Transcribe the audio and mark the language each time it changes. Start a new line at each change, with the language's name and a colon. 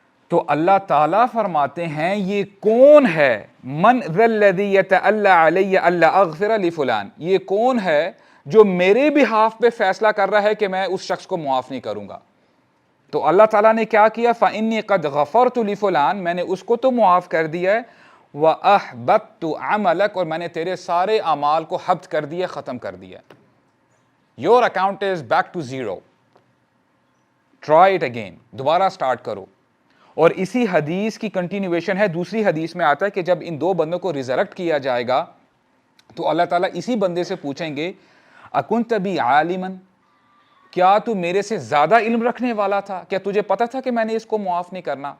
Urdu: تو اللہ تعالیٰ فرماتے ہیں یہ کون ہے,
Arabic: من ذا الذی یتألی علی الا اغفر لفلان,
Urdu: یہ کون ہے جو میرے بہاف پہ فیصلہ کر رہا ہے کہ میں اس شخص کو معاف نہیں کروں گا. تو اللہ تعالیٰ نے کیا کیا,
Arabic: فإنی قد غفرت لفلان,
Urdu: میں نے اس کو تو معاف کر دیا ہے,
Arabic: وأحبطت عملک,
Urdu: اور میں نے تیرے سارے اعمال کو حبط کر دیا, ختم کر دیا.
English: Your account is back to zero. Try it again,
Urdu: دوبارہ سٹارٹ کرو. اور اسی حدیث کی کنٹینیویشن ہے, دوسری حدیث میں آتا ہے کہ جب ان دو بندوں کو ریزرکٹ کیا جائے گا تو اللہ تعالیٰ اسی بندے سے پوچھیں گے
Arabic: اکنت بی عالما,
Urdu: کیا تو میرے سے زیادہ علم رکھنے والا تھا, کیا تجھے پتا تھا کہ میں نے اس کو معاف نہیں کرنا.